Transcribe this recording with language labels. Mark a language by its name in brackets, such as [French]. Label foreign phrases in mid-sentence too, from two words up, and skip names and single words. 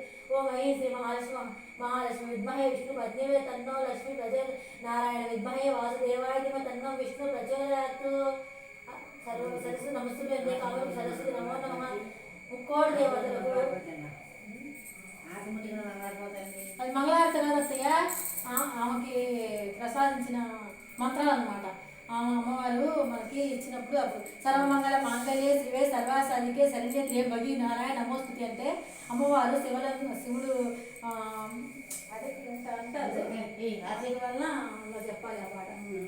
[Sanskrit] ओम ऐं श्री महालक्ष्मी विद्महे विष्णु पत्नी तन्नो लक्ष्मी प्रचोदयात्। नारायण विद्महे वासुदेवाय धीमहि तन्नो विष्णु प्रचोदयात्। सर्व सरस्वती नमस्तुभ्ये कामरूप सरस्वती नमो नमः। [Telugu] मुक्कोड देवतలకు అది మంగళారతి అత్తయ్య ఆమెకి ప్రసాదించిన మంత్రాలు అనమాట. ఆమె అమ్మవారు మనకి ఇచ్చినప్పుడు అప్పుడు [Sanskrit] సర్వమంగళ మాంగళ్యే శివే సర్వాసాధికే శరణ్యే త్ర్యంబకి నారాయణ నమోస్తుతి [Telugu] అంటే అమ్మవారు శివుడు అదే అంటారు అది వల్ల అలా చెప్పాలి ఆ పాట